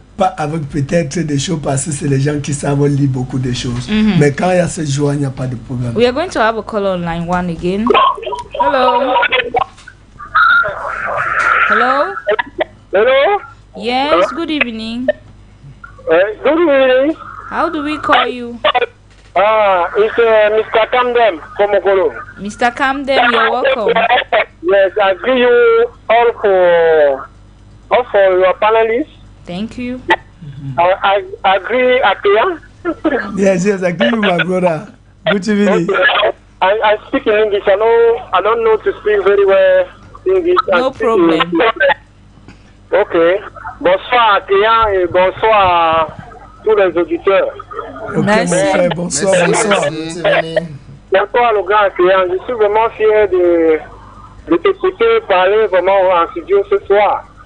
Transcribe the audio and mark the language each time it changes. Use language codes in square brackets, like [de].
[fr] pas avec peut-être des choses parce que c'est les gens qui savent lire beaucoup de choses. Mais quand il y a cette joie, il n'y a pas de problème. [en] We are going to have a call on line 1 again. Hello. Hello. Hello? Yes, good evening. Good evening. How do we call you? It's Mr. Camdem from Okolo. Mr. Camden, you're welcome. Yes, I give you all for your panelists. Thank you. I agree, Akia. Yes, I agree with my brother. Good evening. I speak in English. I don't know to speak very well English. No problem. Ok. [fr] Bonsoir Akia et bonsoir à tous les auditeurs. Ok, Merci. mon frère, bonsoir, bonsoir. Bonsoir le grand Akia. Je suis vraiment fier de t'écouter parler vraiment en studio ce soir.